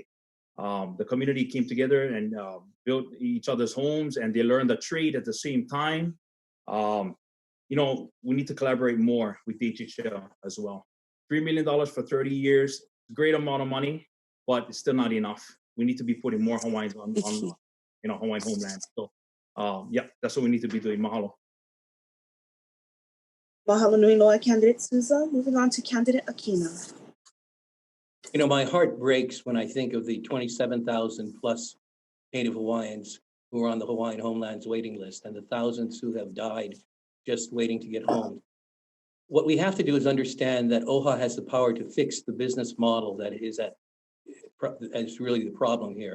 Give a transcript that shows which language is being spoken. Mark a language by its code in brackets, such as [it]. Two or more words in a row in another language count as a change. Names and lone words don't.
[en] The community came together and built each other's homes, and they learned the trade at the same time. We need to collaborate more with DHHL as well. $3 million for 30 years, great amount of money, but it's still not enough. We need to be putting more Hawaiians on Hawaiian homeland. So, yeah, that's what we need to be doing. Mahalo. [haw] Mahalo nui loa, [en] candidate Souza. Moving on to candidate Akina. You know, my heart breaks when I think of the 27,000 plus Native Hawaiians who are on the Hawaiian Homeland's waiting list and the thousands who have died just waiting to get home. What we have to do is understand that OHA has the power to fix the business model that is really the problem here.